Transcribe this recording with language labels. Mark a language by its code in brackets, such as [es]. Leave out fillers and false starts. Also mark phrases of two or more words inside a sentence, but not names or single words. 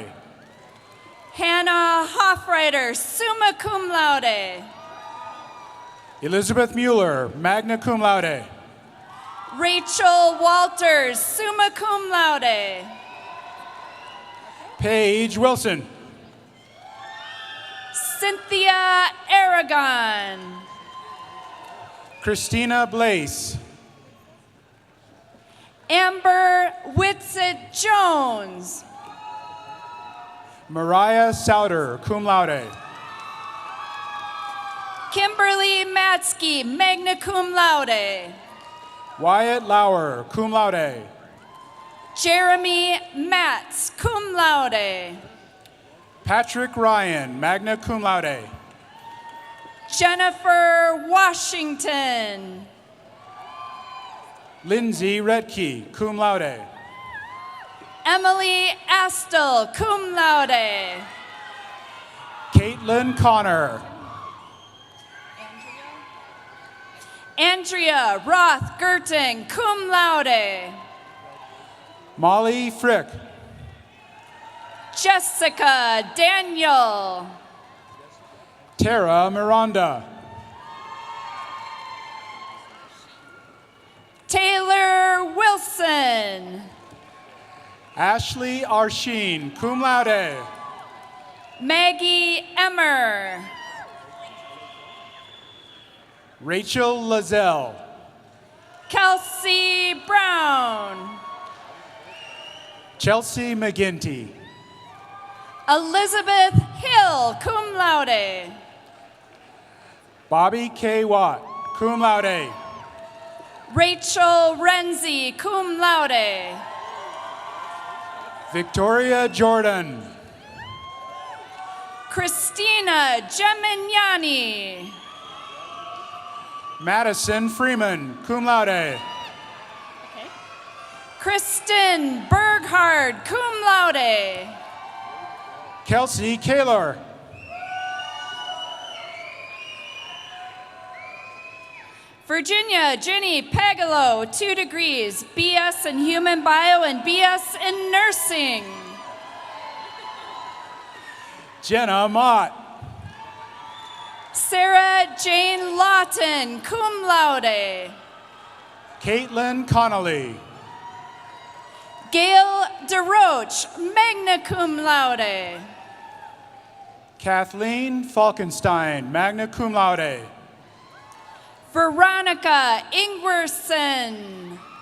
[en] Hannah Hoffreiter, [la] summa cum laude. [en] Elizabeth Mueller, [la] magna cum laude. [en] Rachel Walters, [la] summa cum laude. [en] Paige Wilson. Cynthia Aragon. Christina Blaze. Amber Whitsitt Jones. Mariah Souter, [la] cum laude. [en] Kimberly Matsky, [la] magna cum laude. [en] Wyatt Lauer, [la] cum laude. [en] Jeremy Matz, [la] cum laude. [en] Patrick Ryan, [la] magna cum laude. [en] Jennifer Washington. Lindsay Redkey, [la] cum laude. [en] Emily Astle, [la] cum laude. [en] Caitlin Connor. Andrea Roth Gerting, [la] cum laude. [en] Molly Frick. Jessica Daniel. Tara Miranda. Taylor Wilson. Ashley Arsheen, [la] cum laude. [en] Maggie Emmer. Rachel Lazelle. Kelsey Brown. Chelsea McGinty. Elizabeth Hill, [la] cum laude. [en] Bobby K. Watt, [la] cum laude. [en] Rachel Renzi, [la] cum laude. [en] Victoria Jordan. Christina Gemignani. Madison Freeman, [la] cum laude. [en] Kristen Berghard, [la] cum laude. [en] Kelsey Kaler. Virginia Jenny Pagalo, 2 degrees, BS in Human Bio and BS in Nursing. Jenna Mott. Sarah Jane Lawton, [la] cum laude. [en] Caitlin Connolly. Gail DeRoche, [la] magna cum laude. [en] Kathleen Falkenstein, [la] magna cum laude. [en] Veronica Ingwerson.